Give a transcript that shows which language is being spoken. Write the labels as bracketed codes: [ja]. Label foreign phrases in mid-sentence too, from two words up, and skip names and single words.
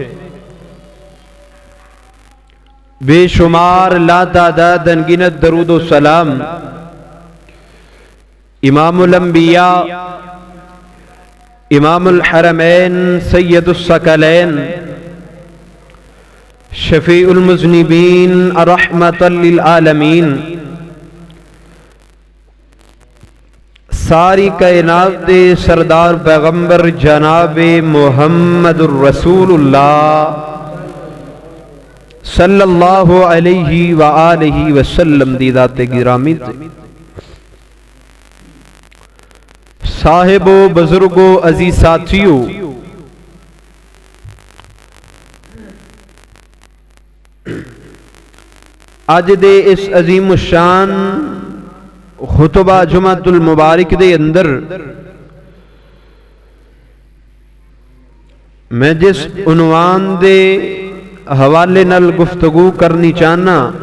[ur] بے شمار لاتعداد ان گنت درود و سلام [ar] امام الانبیاء، امام الحرمین، سید الثقلین، شفیع المذنبین, رحمة للعالمین, [pa] ساری کائنات دے سردار پیغمبر جناب محمد رسول اللہ [ar] صلی اللہ علیہ و آلہ وسلم [pa] دی ذات گرامی تے صاحبو بزرگو عزیز ساتھیو, اج دے اس عظیم شان خطبہ جمعۃ المبارک دے اندر میں جس عنوان دے حوالے نال گفتگو کرنی چاہنا